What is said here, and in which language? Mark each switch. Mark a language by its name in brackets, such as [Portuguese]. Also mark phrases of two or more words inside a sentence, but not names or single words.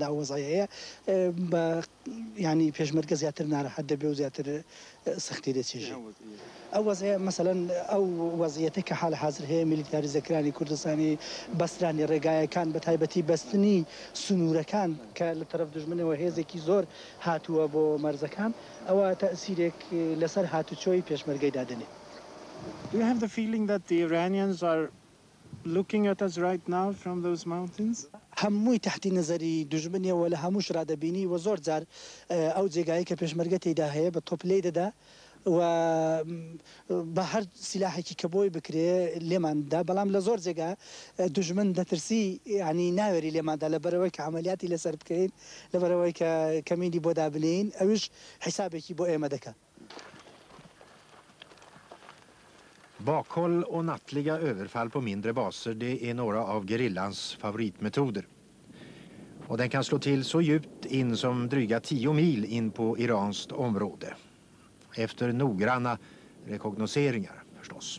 [Central Kurdish] وەزعیەیە بە ینی پێشمەرگە زیاتر ناڕەحەت دەبێ و زیاتر سەختی دەچێژێ ئەو وەزعیە مەسەلەن ئەو وەزعیەتە کە حاڵی حاضر هەیە میلیتاریزەکرانی کوردستانی بەسترانی ڕێگایەکان بە تایبەتی بەستنی سنوورەکان کە لە تەرەف دژمنەوە هێزێکی زۆر هاتووە بۆ مەرزەکان ئەوە تەئسیرێک لەسەر هاتوچۆی پێشمەرگەی دادنێ. [English] Do you have the feeling that the Iranians are looking at us right now from those mountains? [Central Kurdish] هەمووی تحتی نەزەری دژمنیەوە لە هەمووش ڕادەبینی و زۆر جار ئەو جێگایی کە پێشمەرگە تێیدا هەیە بە تۆپ لێ دەدا و بە هەر سیلاحێکی کە بۆی بکرێ لێماندا بەڵام لە زۆر جێگا دژمن دەترسی ینی ناوێری لێماندا لەبەرەوەی کە عملیاتی لەسەر بکەین لەبەرەوەی کە کەمینی بۆ دابنین ئەوش حیسابێکی بۆ ئێمە دەکات. [Swedish] Bakhåll och nattliga överfall på mindre baser, det är några av gerillans favoritmetoder. Och den kan slå till så djupt in som dryga 10 mil in på iranskt område. Efter noggranna rekognoseringar förstås.